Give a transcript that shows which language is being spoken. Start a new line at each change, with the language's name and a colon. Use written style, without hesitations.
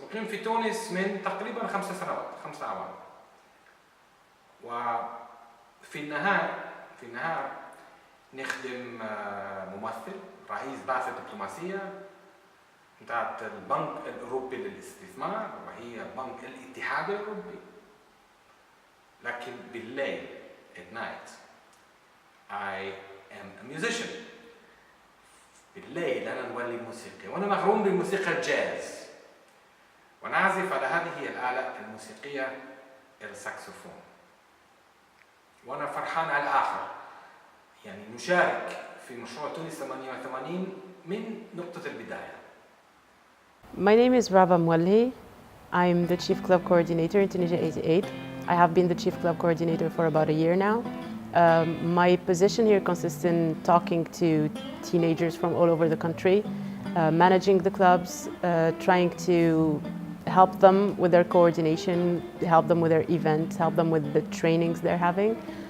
Arabic: مقيم في تونس من تقريباً 5 سنوات، 5 أعوام. وفي النهار نخدم ممثل رئيس بعثة دبلوماسية بتاعت البنك الأوروبي للاستثمار، وهي بنك الاتحاد الأوروبي. لكن بالليل
English: at night I am a musician.
Arabic: بالليل أنا نولي موسيقي وأنا مغروم بموسيقى الجاز ونعزف على هذه الآلة الموسيقية الساكسوفون. وأنا فرحان على الآخر يعني نشارك في مشروع تونس 88 من نقطة البداية.
English: My name is Rava Mwalhi. I'm the Chief Club Coordinator in Tunisia88. I have been the Chief Club Coordinator for about a year now. My position here consists in talking to teenagers from all over the country, managing the clubs, trying to help them with their coordination, help them with their events, help them with the trainings they're having.